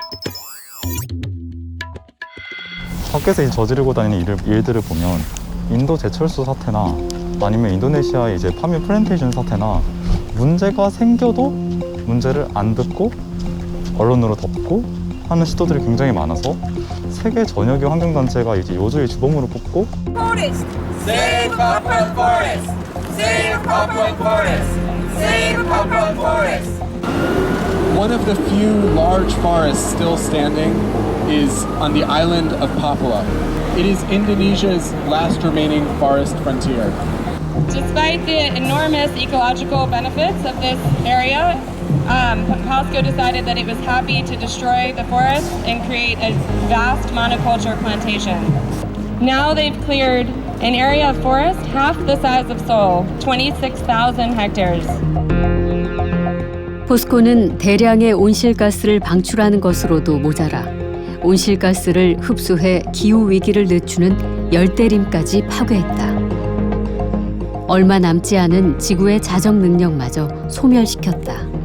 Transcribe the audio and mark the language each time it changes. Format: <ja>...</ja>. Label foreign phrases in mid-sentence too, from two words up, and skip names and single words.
<ko>밖에서 저지르고 다니는 일들을 보면 인도 제철소 사태나 아니면 인도네시아의 이제 파묘 플랜테이션 사태나 문제가 생겨도 문제를 안 듣고 언론으로 덮고 하는 시도들이 굉장히 많아서 세계 전역의 환경단체가 이제 요주의 주범으로 꼽고</ko> <en>Forest, save Papua Forest, save Papua Forest, save Papua Forest. One of the few large forests still standing is on the island of Papua. It is Indonesia's last remaining forest frontier. Despite the enormous ecological benefits of this area, POSCO decided that it was happy to destroy the forest and create a vast monoculture plantation. Now they've cleared an area of forest half the size of Seoul, 26,000 hectares.</en> <ko>포스코는 대량의 온실가스를 방출하는 것으로도 모자라 온실가스를 흡수해 기후위기를 늦추는 열대림까지 파괴했다. 얼마 남지 않은 지구의 자정 능력마저 소멸시켰다.</ko>